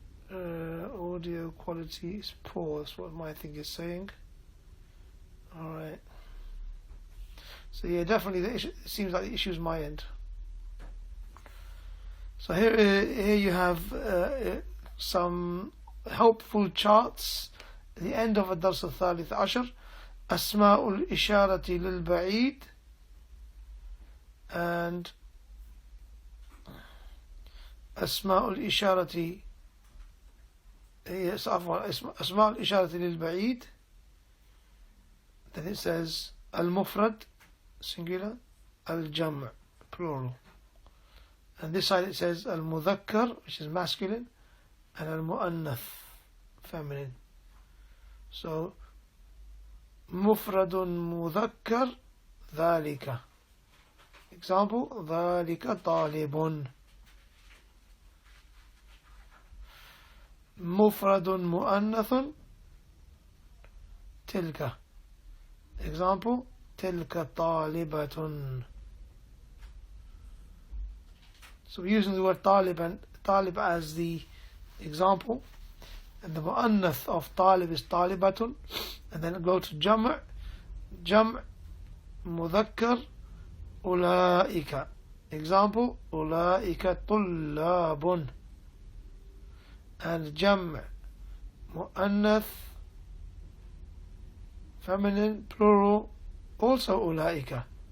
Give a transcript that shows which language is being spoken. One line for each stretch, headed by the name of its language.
English: Audio quality is poor, that's what my thing is saying. Alright. So yeah, definitely it seems like the issue is my end. So here you have some helpful charts at the end of الدرس الثالث عشر.
Arabic: أسماء الإشارة للبعيد and أسماء الإشارة أسماء الإشارة للبعيد.
English: Then it says المفرد singular, الجمع plural, and this side it says المذكر, which is masculine, and المؤنث feminine.
Arabic: So مفرد مذكر ذلك. Example, ذلك طالب. مفرد مؤنث تلك. Example, تلك طالبة.
English: So we're using the word talib as the example, and the mu'annath of talib is talibatun, and then go to jam' mudhakkar ulaika. Example, ulaika tullabun. And jam' mu'annath feminine plural also ulaika.